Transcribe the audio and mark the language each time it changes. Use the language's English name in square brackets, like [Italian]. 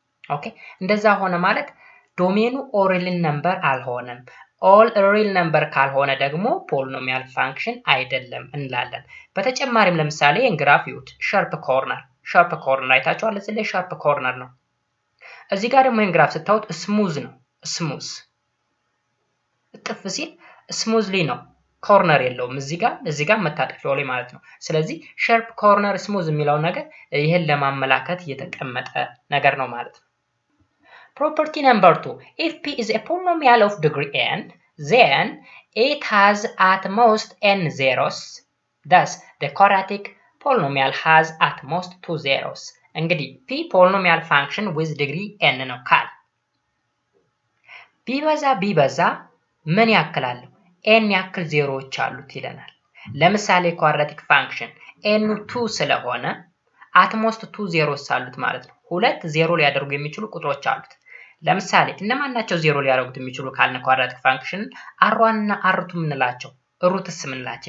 [Amharic] ኦኬ እንደዛ ሆነ ማለት ዶሜኑ ኦል ሪል ነምበር አልሆነም። ኦል ሪል ነምበር ካልሆነ ደግሞ ፖሊኖሚያል ፋንክሽን አይደለም እንላለን። በተጨማሪም ለምሳሌ እንግራፍ ይዩት። ሻርፕ ኮርነር አይታችኋል። እዚህ ላይ ሻርፕ ኮርነር ነው። እዚህ ጋር ደግሞ እንግራፍ ስታዩት ስሙዝ ነው። ስሙዝ ጥፍ ሲል ስሙዝሊ ነው። ኮርነር የለውም። እዚህ ጋር መታጠፊያው ላይ ማለት ነው። ስለዚህ ሻርፕ ኮርነር ስሙዝ የሚለው ነገር ይሄን ለማመላከት የተቀመጠ ነገር ነው ማለት ነው። [English] Property number 2. If P is a polynomial of degree n, then it has at most n zeros. Thus, the quadratic polynomial has at most 2 zeros. [Amharic] እንግዲህ P polynomial function with degree n ነው ካል ቢበዛ ምን ያክላል? n ያክል ዜሮዎች አሉት ይለናል። ለምሳሌ quadratic function n 2 ስለሆነ at most 2 zeros አሉት ማለት ነው። ሁለት ዜሮ ሊያደርጉ የሚችሉ ቁጥሮች አሉት። ለምሳሌ እነማን ናቸው ዜሮ ሊያደርጉት የሚችሉ ካልን ኳድራቲክ ፋንክሽን r1 እና r2 ምንላቸው? ሩትስ ምንላቸው?